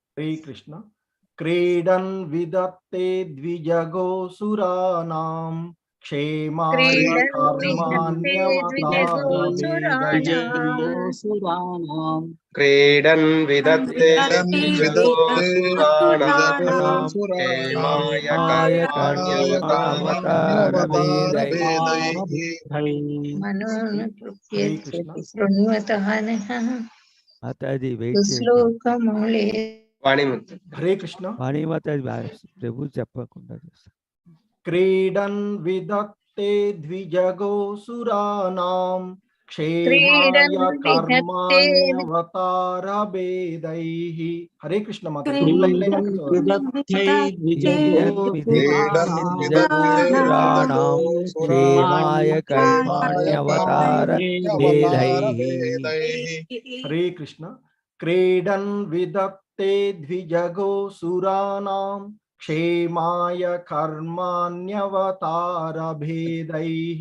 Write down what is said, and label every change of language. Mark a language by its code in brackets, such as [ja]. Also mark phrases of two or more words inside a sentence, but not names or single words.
[sa] శ్రీకృష్ణ. క్రీడన్ విదత్తే ద్విజగో సురానాం क्षेमाय द्विजगोसुराणाम् क्रीडन् विदत्ते द्विजगोसुराणां क्षेमाय कर्माण्यवतारभेदैः मनोनुतृप्यते शृण्वतः नः [te] माताजी వెయిట్ చేయండి [sa] श्लोकमूले वाणीमुक्त हरे कृष्ण [te] వాణి మాతాజీ ప్రభు చెప్పకుండా చేస్తారు. [sa] क्रीडन् विदत्ते द्विजगोसुराणां क्रीडन् क्षेमाय विधत्ते कर्माण्यवतारभेदैः। हरे कृष्ण माता द्विजगोसुराणां क्षेमाय कर्माण्यवतारभेदैः। हरे कृष्ण क्रीडन् विदत्ते द्विजगोसुराणां क्षेमाय कर्माण्यवतारभेदैः।